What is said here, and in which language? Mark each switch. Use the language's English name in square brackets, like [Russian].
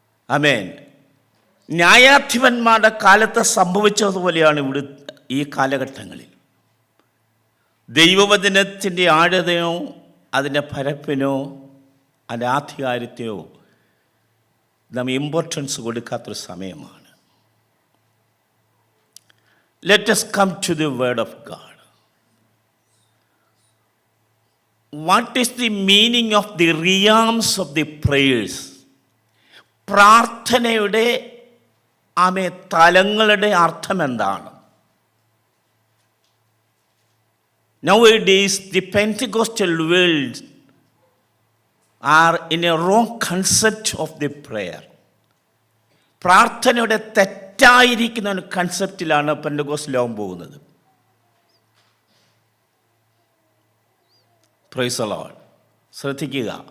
[Malayalam] ആമേൻ. ന്യായാധിപന്മാരുടെ കാലത്ത് സംഭവിച്ചതുപോലെയാണ് ഇവിടെ ഈ കാലഘട്ടങ്ങളിൽ. ദൈവവചനത്തിൻ്റെ ആഴതയോ അതിൻ്റെ പരപ്പിനോ അതിൻ്റെ ആധികാരിത്തെയോ നാം ഇമ്പോർട്ടൻസ് കൊടുക്കാത്തൊരു സമയമാണ്. [English] Let us come to the word of God. What is the meaning of the realms of the prayers? [Malayalam] പ്രാർത്ഥനയുടെ തലങ്ങളുടെ അർത്ഥം എന്താണ്? [English] Nowadays the Pentecostal world are in a wrong concept of the prayer. [Malayalam] പ്രാർത്ഥനയുടെ തെറ്റായിരിക്കുന്ന ഒരു കൺസെപ്റ്റിലാണ് Pentecost ലോകം പോകുന്നത്. [English] Praise the Lord. [Malayalam] ശ്രദ്ധിക്കുക.